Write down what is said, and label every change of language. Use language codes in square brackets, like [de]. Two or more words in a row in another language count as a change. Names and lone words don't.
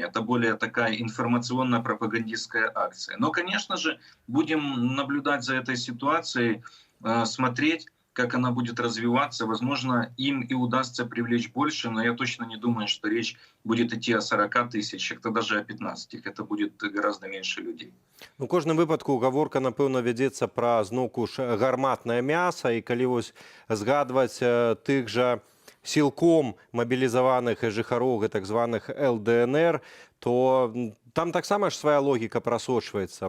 [ru] Это более такая информационно-пропагандистская акция. Но, конечно же, будем наблюдать за этой ситуацией, смотреть, как она будет развиваться. Возможно, им и удастся привлечь больше, но я точно не думаю, что речь будет идти о 40 тысячах, то даже о 15. Это будет гораздо меньше людей. [be] У кожным выпадку гаворка, напэўна, вядзецца пра зноўку ж гарматнае мяса, і калі вось згадваць тых жа сілком мабілізаваных жыхароў так званых ЛДНР, то там таксама ж свая логіка прасочваецца.